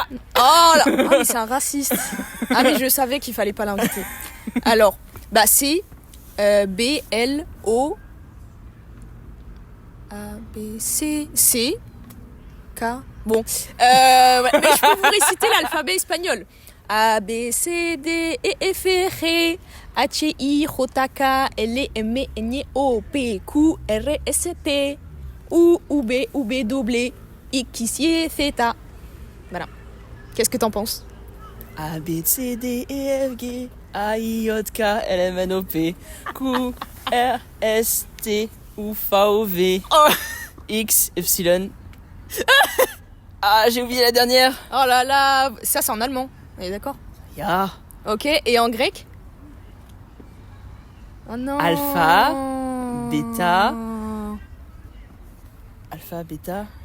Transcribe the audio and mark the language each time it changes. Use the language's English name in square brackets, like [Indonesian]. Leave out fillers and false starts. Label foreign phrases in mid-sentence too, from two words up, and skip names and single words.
[French] Oh là, ah, mais c'est un raciste. Ah mais je savais qu'il fallait pas l'inviter. Alors, bah c'est B-L-O A-B-C-C-K. Bon, ouais, mais je peux vous réciter l'alphabet espagnol. [Spanish] A, B, C, D, E, F, G, H, I, J, K, L, M, N, O, P, Q, R, S, T, U, V, W, X, Y, Z. [French] Voilà. Qu'est-ce que t'en penses? [Spanish] A, B, C, D, E, F, G, A, I, J, K, L, M, N, O, P, Q, R, S, T, U, V, O, V, [French] Oh. [Spanish] X, Y. [French] Ah, j'ai oublié la dernière. Oh là là, ça c'est en allemand, on est d'accord? Ya. Ok, et en grec? Oh non. Alpha, bêta. Alpha, bêta.